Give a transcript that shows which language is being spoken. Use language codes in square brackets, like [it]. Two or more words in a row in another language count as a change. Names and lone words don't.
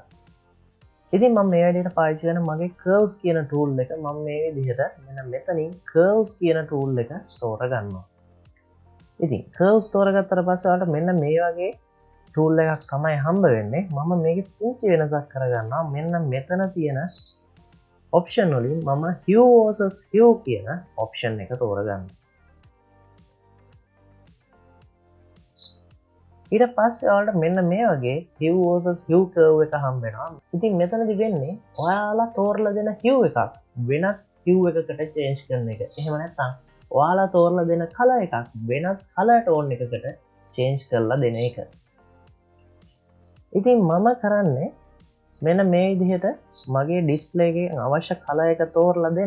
[si] ඉතින් මම මේ වැඩේට පාවිච්චි කරන මගේ curves කියන ටූල් එක මම මේ විදිහට මෙන්න මෙතනින් curves කියන ටූල් එක තෝරගන්නවා. ඉතින් curves තෝරගත්තට පස්සේ ඔයාලට මෙන්න මේ වගේ ටූල් එකක් තමයි හම්බ වෙන්නේ. මම මේකේ පුංචි වෙනසක් කරගන්නවා. මෙන්න මෙතන තියෙන ඔප්ෂන් වලින් මම [en] hue versus hue [si] කියන ඔප්ෂන් එක තෝරගන්නවා. ඊට පස්සේ ඔයාලට මෙන්න මේ වගේ [en] hue versus hue curve [si] එක හම්බ වෙනවා. ඉතින් මෙතනදි වෙන්නේ ඔයාලා තෝරලා දෙන hue එකක් වෙනත් hue එකකට change කරන එක. එහෙම නැත්නම් ඔයාලා තෝරලා දෙන color එකක් වෙනත් [en] color tone [si] එකකට change කරලා දෙන එක. ඉතින් මම කරන්නේ මෙන්න මේ විදිහට මගේ ඩිස්ප්ලේ එකේ අවශ්‍ය color එක තෝරලා දෙන්න.